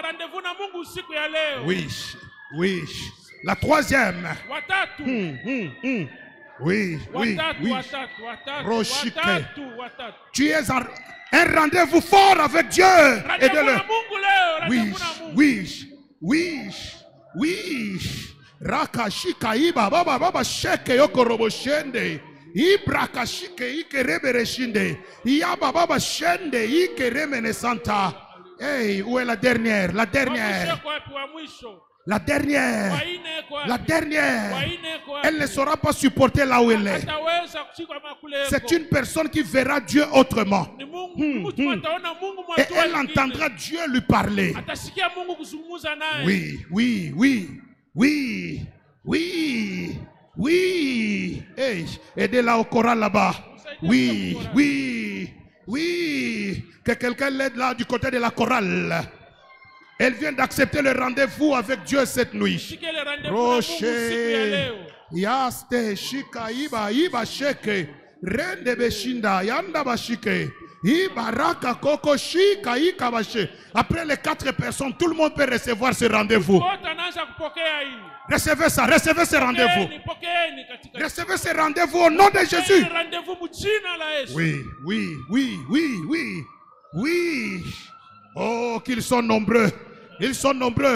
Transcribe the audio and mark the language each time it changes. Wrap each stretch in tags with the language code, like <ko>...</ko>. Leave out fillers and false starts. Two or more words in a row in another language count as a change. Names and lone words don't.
<fr>Oui, oui. La troisième. Oui, oui, oui. Rochike. Tu es un rendez-vous fort avec Dieu. Aide-le. Oui, oui, oui, oui. Rakashika iba baba baba sheke yokorobo shende. Ibrakashike ike rebereshinde. Yaba baba shende ike remene santa. Hey, où est la dernière? La dernière. La dernière. La dernière. Elle ne saura pas supporter là où elle est. C'est une personne qui verra Dieu autrement. Et elle entendra Dieu lui parler. Oui, oui, oui. Oui, oui, oui. Hey, aidez-la au choral là-bas. Oui, oui, oui. Que quelqu'un l'aide là du côté de la chorale. Elle vient d'accepter le rendez-vous avec Dieu cette nuit. Rocher. Yaste, shika, iba, iba, sheke. Rende beshinda, yanda bashike. Ibaraka, koko, shika, ikabache. Après les 4 personnes, tout le monde peut recevoir ce rendez-vous. Recevez ça, recevez ce rendez-vous. Recevez ce rendez-vous au nom de Jésus. Oui, oui, oui, oui, oui, oui. Oh, qu'ils sont nombreux. Ils sont nombreux.</fr>